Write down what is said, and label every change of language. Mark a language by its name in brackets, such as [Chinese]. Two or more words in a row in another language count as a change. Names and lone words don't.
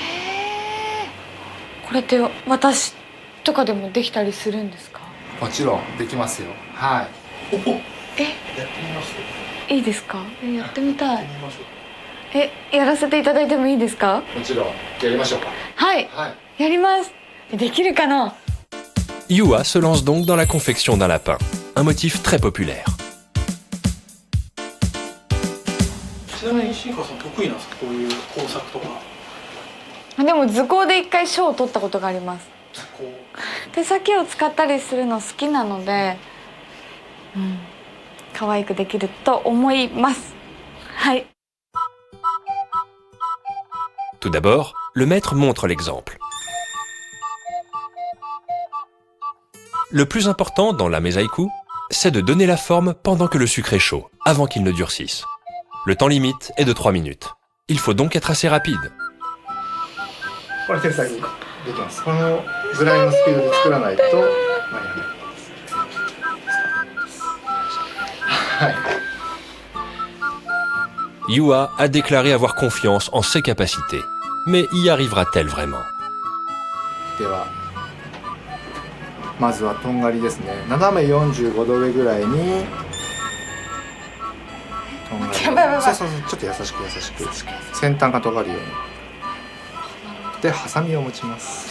[Japanese] これって私とかでもできたりするんですか？もちろんできますよ。はい。いいですか？やってみたい。やらせていただいてもいいですか？もちろんやりましょうか。はい、やります。できるかな？ [French] Yua se lance donc dans la confection d'un lapin, un motif très populaire. [Japanese] ちなみに新川さん得意なんですか、こういう工作とか。でも図工で一回賞を取ったことがあります。手先を使ったりするの好きなので、可愛くできると思います。はい。 [French] Tout d'abord, le maître montre l'exemple. Le plus important dans la mesaïku, c'est de donner la forme pendant que le sucre est chaud, avant qu'il ne durcisse. Le temps limite est de 3 minutes. Il faut donc être assez rapide. [Japanese] これ手先できます。このぐらいのスピードで作らないと間に合わない。はい。 [French] Yua a déclaré avoir confiance en ses capacités. Mais y arrivera-t-elle vraiment? [Japanese] では、まずはとんがりですね。斜め45度上ぐらいにとんがり。そう、ちょっと優しく先端が尖るように。で、ハサミを持ちます。